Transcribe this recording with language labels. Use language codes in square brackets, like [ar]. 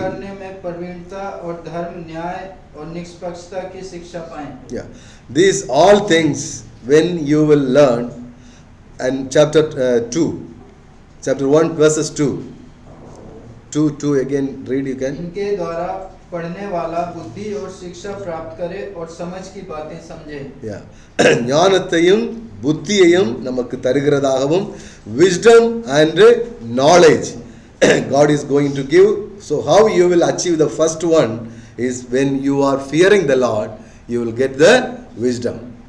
[hi] करने में प्रवीणता और धर्म, न्याय और निष्पक्षता की शिक्षा पाएं. [en] Yeah, these all things when you will learn. And chapter 2, chapter 1 verses 2 again read, you can. [hi] इनके द्वारा पढ़ने वाला बुद्धि और शिक्षा प्राप्त करे और समझ की बातें समझे. [en] Yeah, [ta] ஞானத்தையும் புத்தியையும் நமக்கு தருகிறதாகவும், [en] wisdom and knowledge God is going to give. So how you will achieve the first one is when you are fearing the Lord, you will get the wisdom.